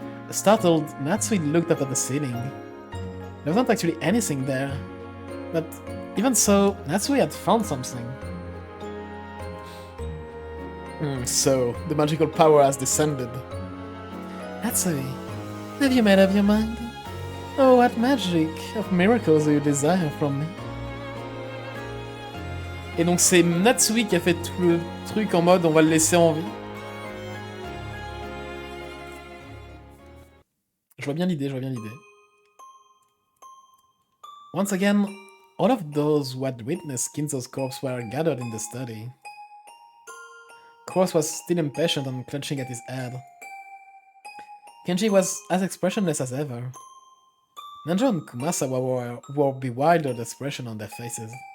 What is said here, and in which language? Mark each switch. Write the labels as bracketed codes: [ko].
[en] Startled, Natsui looked up at the ceiling. There was not actually anything there, but even so, Natsui had found something. So, the magical power has descended. Natsui, have you made up your mind? Oh, what magic of miracles do you desire from me? [fr] Et donc c'est Natsui qui a fait tout le truc en mode on va le laisser en vie. Je vois bien l'idée, [en] Once again, all of those who had witnessed Kinzo's corpse were gathered in the study. Cross was still impatient and clutching at his head. Kenji was as expressionless as ever. Nanjo and Kumasawa wore bewildered expression on their faces.